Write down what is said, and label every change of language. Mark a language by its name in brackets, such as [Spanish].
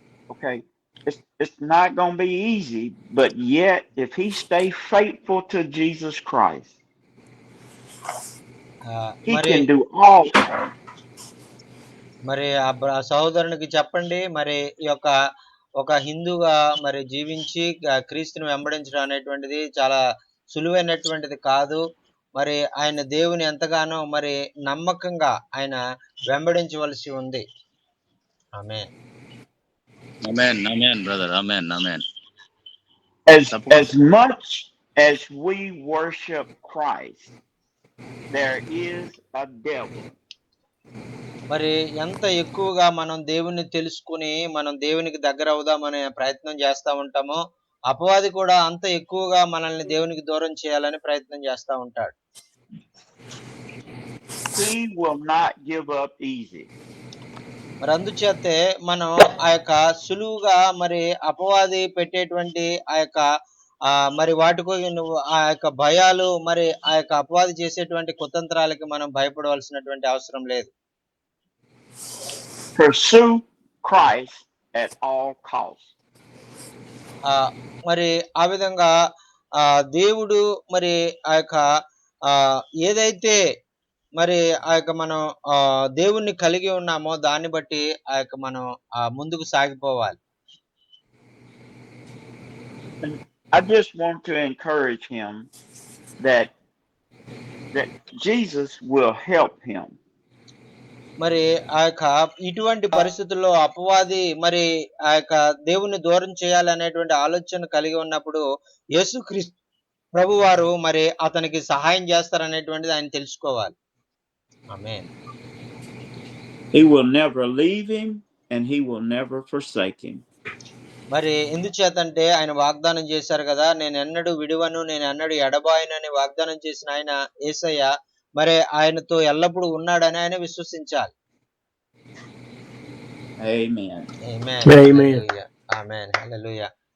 [English] Okay, it's not gonna be easy, but yet if he stay faithful to Jesus Christ, he can do all. [Telugu] మరి ఆ సహోదరునికి చెప్పండి, మరి ఈ యొక్క ఒక హిందూగా మరి జీవించి క్రీస్తుని వెంబడించడం అనేటువంటిది చాలా సులువైనటువంటిది కాదు. మరి ఆయన దేవుని ఎంతగానో మరి నమ్మకంగా ఆయన వెంబడించవలసి ఉంది. ఆమేన్. [English] Amen. Amen, brother. Amen. Amen. As much as we worship Christ, there is a devil. [Telugu] మరి ఎంత ఎక్కువగా మనం దేవుణ్ణి తెలుసుకుని మనం దేవునికి దగ్గర అవుదామనే ప్రయత్నం చేస్తా ఉంటామో, అపవాది కూడా అంత ఎక్కువగా మనల్ని దేవునికి దూరం చేయాలని ప్రయత్నం చేస్తా ఉంటాడు. [English] He will not give up easy. [Telugu] మరి అందుచేతే మనం ఆ యొక్క సులువుగా మరి అపవాది పెట్టేటువంటి ఆ యొక్క మరి వాటికో నువ్వు ఆ యొక్క భయాలు, మరి ఆ యొక్క అపవాది చేసేటువంటి కుతంత్రాలకి మనం భయపడవలసినటువంటి అవసరం లేదు. [English] Pursue Christ at all costs. [Telugu] మరి ఆ విధంగా దేవుడు మరి ఆ యొక్క ఏదైతే మరి ఆ యొక్క మనం దేవుణ్ణి కలిగి ఉన్నామో దాన్ని బట్టి ఆ యొక్క మనం ముందుకు సాగిపోవాలి. [English] I just want to encourage him that Jesus will help him. [Telugu] మరి ఆ యొక్క ఇటువంటి పరిస్థితుల్లో అపవాది మరి ఆ యొక్క దేవుణ్ణి దూరం చేయాలనేటువంటి ఆలోచన కలిగి ఉన్నప్పుడు యేసుక్రీస్తు ప్రభువారు మరి అతనికి సహాయం చేస్తారనేటువంటిది ఆయన తెలుసుకోవాలి. ఆమేన్. [English] He will never leave him and he will never forsake him. [Telugu] మరి ఎందుచేతంటే ఆయన వాగ్దానం చేశారు కదా, నేను ఎన్నడూ విడువను, నేను ఎన్నడూ ఎడబాయనని వాగ్దానం చేసిన ఆయన యేసయ్య మరి ఆయనతో ఎల్లప్పుడూ ఉన్నాడని ఆయన విశ్వసించాలి. [English] Amen. [Telugu] ఆమేన్. [English] Amen. [Telugu] హల్లెలూయా. ఆమేన్. హల్లెలూయా.